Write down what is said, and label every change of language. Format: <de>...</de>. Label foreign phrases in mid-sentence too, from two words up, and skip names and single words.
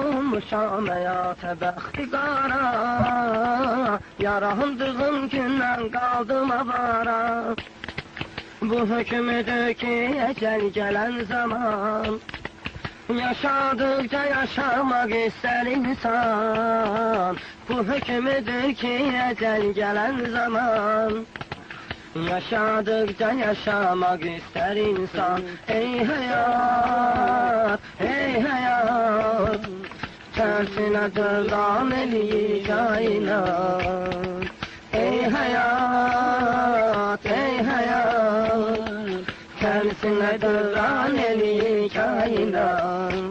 <az>olmuşam həyata bəxti qara, yarandığım gündən qaldım avara. Bu hökmüdür ki, əcəl gələn zaman, yaşadıkça yaşamaq istər insan. Bu hökmüdür ki, əcəl gələn zaman,</az> <tr>yaşadıkça yaşamak ister insan. Ey hayat, ey hayat, tersine dönen eli kainat. Ey hayat, ey hayat, tersine dönen eli kainat.</tr>